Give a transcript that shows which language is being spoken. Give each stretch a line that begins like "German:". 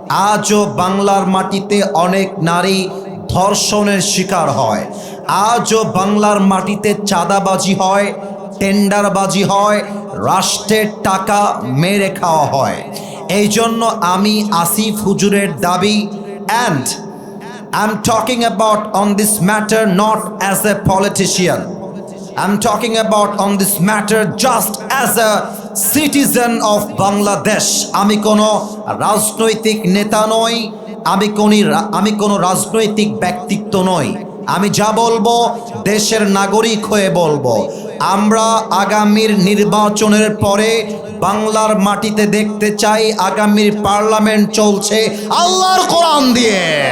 Bangla: আজও বাংলার মাটিতে অনেক নারী ধর্ষণের শিকার হয়। আজও বাংলার মাটিতে চাঁদাবাজি হয়, টেন্ডারবাজি হয়, রাষ্ট্রের টাকা মেরে খাওয়া হয়। এই জন্য আমি আসিফ হুজুরের দাবি,
English: And I'm talking about on this matter not as a politician. I'm talking about on this matter just as a citizen of Bangladesh.
Bangla: আমি কোনো রাজনৈতিক নেতা নই, আমি কোনো রাজনৈতিক ব্যক্তিত্ব নই। আমি যা বলবো দেশের নাগরিক হয়ে বলবো। আমরা আগামীর নির্বাচনের পরে বাংলার মাটিতে দেখতে চাই আগামীর পার্লামেন্ট চলছে আল্লাহর কোরআন দিয়ে।